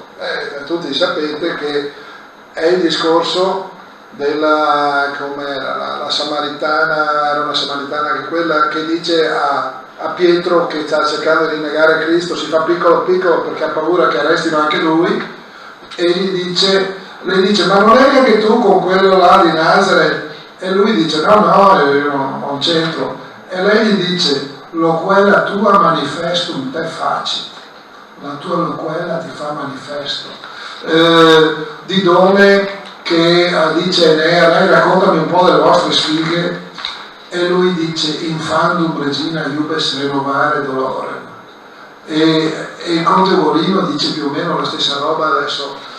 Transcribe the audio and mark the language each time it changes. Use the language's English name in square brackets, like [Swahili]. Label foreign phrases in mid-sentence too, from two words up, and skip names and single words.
[Italian] Tutti sapete che è il discorso della, com'era, la samaritana, era una samaritana che quella che dice a Pietro che sta cercando di negare Cristo, si fa piccolo piccolo perché ha paura che arrestino anche lui, e lei dice ma non eri anche tu con quello là di Nazareth? E lui dice no, io non c'entro. E lei gli dice [Latin] loquela tua manifestum te facit, [Italian] la tua loquela ti fa manifesto. Didone che dice Enea, lei raccontami un po' delle vostre sfighe, e lui dice [Latin] infandum regina iubes renovare dolore. [Italian] E il Conte Volino dice più o meno la stessa roba adesso.